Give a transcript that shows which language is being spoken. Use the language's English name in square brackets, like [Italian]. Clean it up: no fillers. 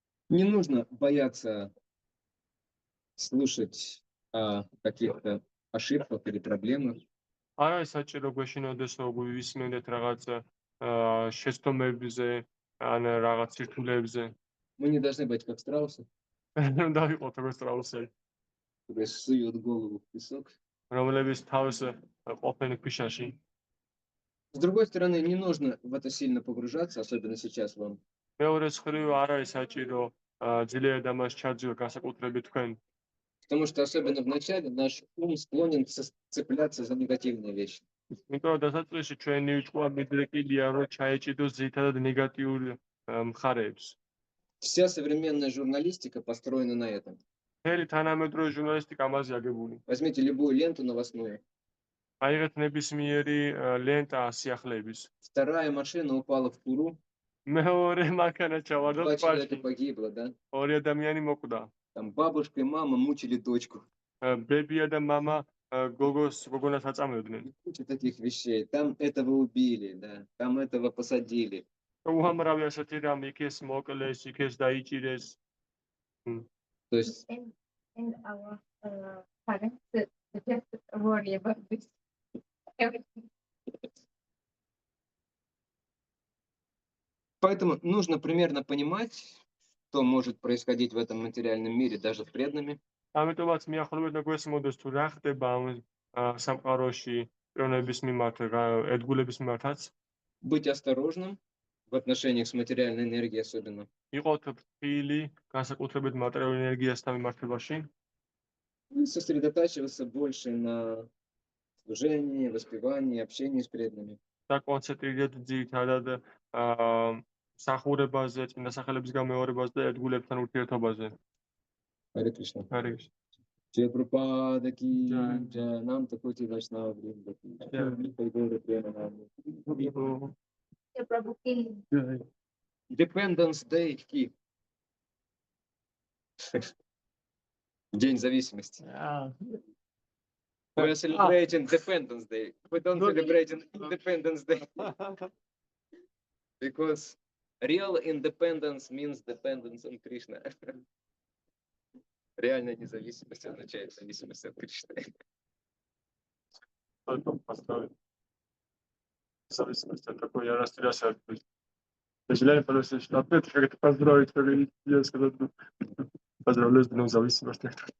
[Russian] Не нужно бояться слушать о каких-то ошибках или проблемах. [Georgian] არა ის საჭირო გვეშინოდეს რომ ვისმენდეთ რაღაც შეცდომებზე ან რაღაც სირთულეებზე. [Russian] Мы не должны быть как страусы, [Georgian] დავიყოთ როგორც страусы, [Russian] которые суют голову в песок. [Georgian] რომლებიც თავს ყოფენ ქვიშაში. [Russian] С другой стороны, не нужно в это сильно погружаться, особенно сейчас вам. [Georgian] მეორე მხრივ არ არის საჭირო ძლიერად ამას ჩაძიო განსაკუთრებით თქვენ. [Russian] Потому что особенно в начале наш ум склонен цепляться за негативные вещи. [Georgian] იმიტომ რომ დასაწყისში ჩვენი ჭკუა მიდრეკილია რომ ჩაეჭიდოს ძირითადად ნეგატიურ მხარეებს. [Russian] Вся современная журналистика построена на этом. [Georgian] მთელი თანამედროვე ჟურნალისტიკა ამაზე აგებული. [Russian] Возьмите любую ленту новостную. [Georgian] აიღეთ ნებისმიერი ლენტა სიახლეების. [Russian] Вторая машина упала в Туру. [Georgian] მეორე მანქანა ჩავარდა [Russian] 2 человека [Georgian] ტბაში. [Russian] погибло, да? [Georgian] ორი ადამიანი მოკვდა. [Russian] Там бабушка и мама мучили дочку. [Georgian] ბებია და მამა გოგონას აწამებდნენ. [Russian] Куча таких вещей. Там этого убили, да? Там этого посадили. [Georgian] უამრავი ასეთი რამ იქ ეს მოკლეს, იქ ეს დაიჭირეს. [Russian] То есть [English] and our parents just worry about this everything. [Russian] Поэтому нужно примерно понимать, что может происходить в этом материальном мире, даже с преданными. [Georgian] ამიტომაც მიახლოვებდა გვესმოდეს თუ რა ხდება ამ სამყაროში პიროვნების მიმართ, ერთგულების მიმართაც. [Russian] Быть осторожным в отношениях с материальной энергией особенно. [Georgian] იყოთ ფრთხილი, განსაკუთრებით მატერიალური ენერგიასთან მიმართებაში. [Russian] И сосредотачиваться больше на служении, воспевании, общении с преданными. [Georgian] და კონცენტრირდეთ ძირითადად მსახურებაზე, წმინდა სახელების გამეორებაზე და ერთგულებთან ურთიერთობაზე. [Russian] Харе Кришна. Харе Джай Прабхупада ки Джай. джай, нам такой Вайшнава Вринда ки Джай. Хайгура Премананда. [English] Yeah, Prabhu Ki. Dependence Day ки. [Russian] День зависимости. [English] We are celebrating Dependence Day. We don't celebrate Independence Day because real independence means dependence on Krishna. [Russian] Реальная независимость означает зависимость от Кришны. зависимости от такой я растерялся. Сожалею, просто что опять как-то поздравить, как я сказал, поздравляю с Днем зависимости.